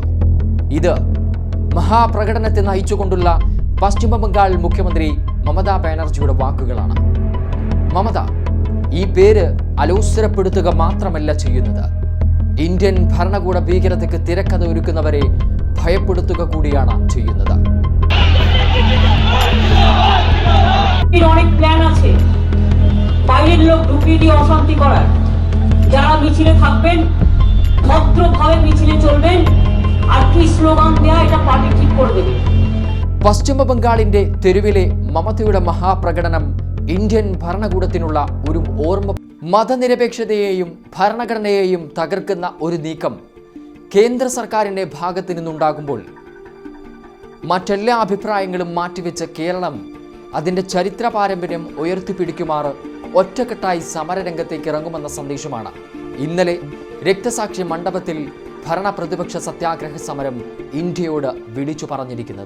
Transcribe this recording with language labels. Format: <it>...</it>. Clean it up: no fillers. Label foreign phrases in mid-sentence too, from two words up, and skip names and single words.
<ml>ഇത് മഹാപ്രകടനത്തെ നയിച്ചുകൊണ്ടുള്ള പശ്ചിമ ബംഗാൾ മുഖ്യമന്ത്രി മമതാ ബാനർജിയുടെ വാക്കുകളാണ്. മമത ഈ പേര് അലോസരപ്പെടുത്തുക മാത്രമല്ല ചെയ്യുന്നത്, ഇന്ത്യൻ ഭരണകൂട ഭീകരതയ്ക്ക് തിരക്കഥ ഒരുക്കുന്നവരെ ഭയപ്പെടുത്തുക കൂടിയാണ് ചെയ്യുന്നത്.</ml> <bn>অনেক প্ল্যান আছে, বাইরের লোক ঢুকিয়ে দিয়ে অশান্তি করার। যারা মিছিলে থাকবেন ভদ্রভাবে মিছিলে চলবেন, আর কি স্লোগান দেয়া এটা পার্টি ঠিক করে দেবে।</bn> <ml>പശ്ചിമ ബംഗാളിന്റെ തെരുവിലെ മമതയുടെ മഹാപ്രകടനം ഇന്ത്യൻ ഭരണകൂടത്തിനുള്ള ഒരു ഓർമ്മ. മതനിരപേക്ഷതയെയും ഭരണഘടനയെയും തകർക്കുന്ന ഒരു നീക്കം കേന്ദ്ര സർക്കാരിന്റെ ഭാഗത്തു നിന്നുണ്ടാകുമ്പോൾ മറ്റെല്ലാ അഭിപ്രായങ്ങളും മാറ്റിവെച്ച് കേരളം അതിൻ്റെ ചരിത്ര പാരമ്പര്യം ഉയർത്തിപ്പിടിക്കുമാറ് ഒറ്റക്കെട്ടായി സമരരംഗത്തേക്ക് ഇറങ്ങുമെന്ന സന്ദേശമാണ് ഇന്നലെ രക്തസാക്ഷി മണ്ഡപത്തിൽ ഭരണ പ്രതിപക്ഷ സത്യാഗ്രഹ സമരം ഇന്ത്യയോട് വിളിച്ചു പറഞ്ഞിരിക്കുന്നത്.</ml>